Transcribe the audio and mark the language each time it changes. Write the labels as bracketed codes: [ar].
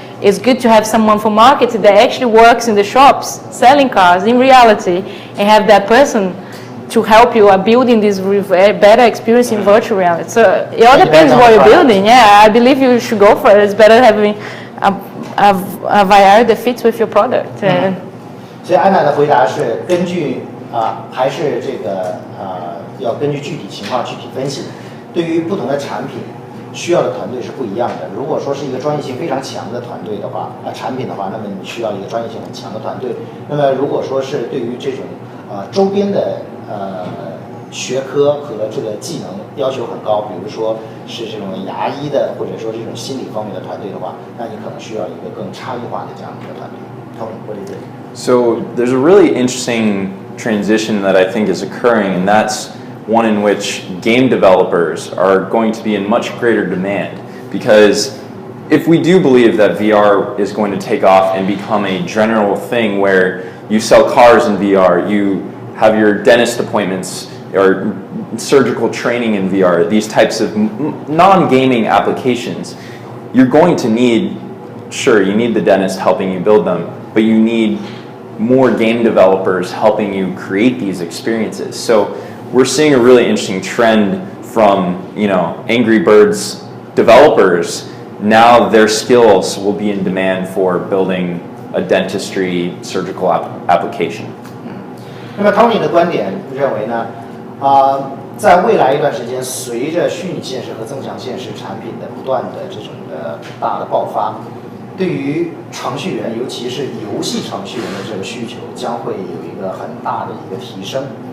[en] It's good to have someone for marketing that actually works in the shops selling cars in reality and have that person to help you building this better experience in virtual reality. So it all depends what you're building. Yeah, I believe you should go for it. It's better having a VR that fits with your product. [zh] 所以安娜的回答是根据还是这个要根据具体情况具体分析。对于不同的产品。需要的团队是不一样的。如果说是一个专业性非常强的团队的话，产品的话，那么你需要一个专业性很强的团队。那么如果说是对于这种周边的学科和这个技能要求很高，比如说是这种牙医的，或者说这种心理方面的团队的话，那你可能需要一个更差异化的这样一个团队。 [en] Tony, what do you think? So there's a really interesting transition that I think is occurring, and that's one in which game developers are going to be in much greater demand. Because if we do believe that VR is going to take off and become a general thing where you sell cars in VR, you have your dentist appointments or surgical training in VR, these types of non-gaming applications, you're going to need, sure, you need the dentist helping you build them, but you need more game developers helping you create these experiences. So we're seeing a really interesting trend from, Angry Birds developers. Now their skills will be in demand for building a dentistry surgical application. [zh] 那么 Tony 的观点认为呢，在未来一段时间，随着虚拟现实和增强现实产品的不断的这种的大的爆发，对于程序员，尤其是游戏程序员的这个需求将会有一个很大的一个提升。